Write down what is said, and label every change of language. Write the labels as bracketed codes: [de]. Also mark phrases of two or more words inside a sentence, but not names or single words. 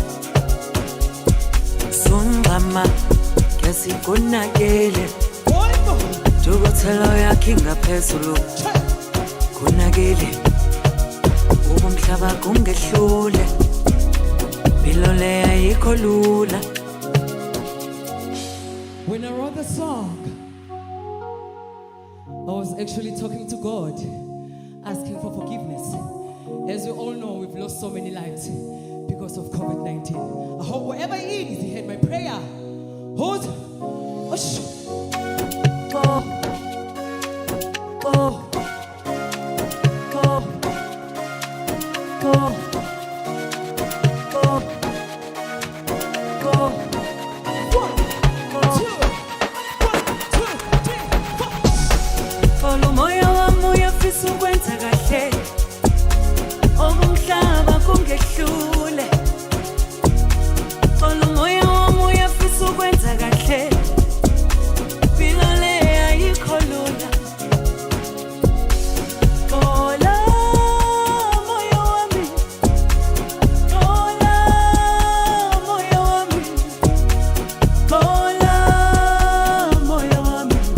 [zu] sunqama ngesikonakele dukuthelo yakhe ngaphezulu konakele umhlaba kungehlule impilo le ayikho lula [en] When I wrote the song, I was actually talking to God, asking for forgiveness. As we all know, we've lost so many lives because of COVID-19. I hope wherever He is, He heard my prayer. Hold. Go. Go. Go. Go. Go. Go. [zu] Folo moya wami uyafisa ukwenza kahle Okumhlaba kungehlule Folo moya wami uyafisa ukwenza kahle Impilo le ayikho lula Tola moya wami Tola moya wami Tola moya wami